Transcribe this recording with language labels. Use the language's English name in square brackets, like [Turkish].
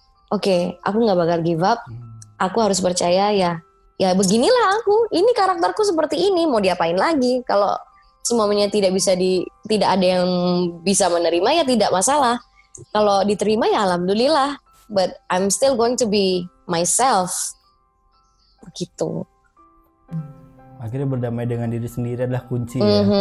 [Indonesian] Oke, aku nggak bakal [English] give up. [Indonesian] Aku harus percaya ya beginilah aku. Ini karakterku seperti ini. Mau diapain lagi? Kalau semuanya tidak ada yang bisa menerima ya tidak masalah. Kalau diterima ya alhamdulillah. [English] But I'm still going to be myself. [Indonesian] Begitu. Akhirnya berdamai dengan diri sendiri adalah kunci ya.